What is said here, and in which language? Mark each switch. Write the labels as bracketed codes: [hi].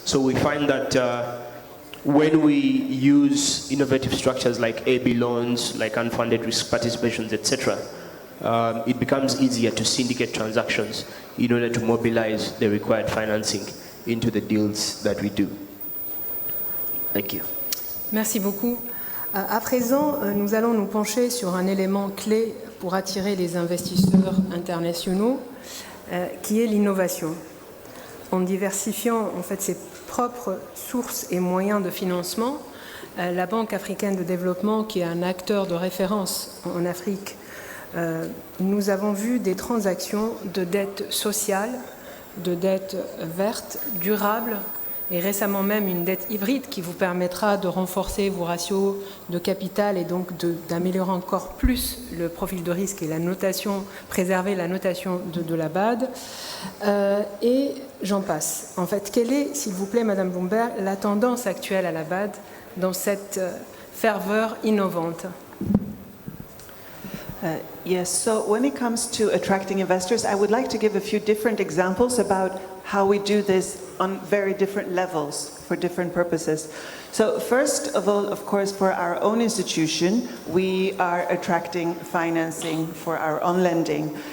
[en] So we find that when we use innovative structures like AB loans, like unfunded risk participations, etc., it becomes easier to syndicate transactions in order to mobilize the required financing into the deals that we do. Thank you. [fr] Merci beaucoup. À présent, nous allons nous pencher sur un élément clé pour attirer les investisseurs internationaux, qui est l'innovation. En diversifiant en fait ses propres sources et moyens de financement, la Banque africaine de développement, qui est un acteur de référence en Afrique, nous avons vu des transactions de dette sociale, de dette verte, durable, et récemment même une dette hybride qui vous permettra de renforcer vos ratios de capital et donc d'améliorer encore plus le profil de risque et la notation, préserver la notation de la BERD. Et j'en passe. En fait, quelle est, s'il vous plaît, Madame Bloomberg, la tendance actuelle à la BERD dans cette ferveur innovante? [en] Yes, so when it comes to attracting investors, I would like to give a few different examples about how we do this on very different levels for different purposes. So first of all, of course, for our own institution, we are attracting financing for our own lending.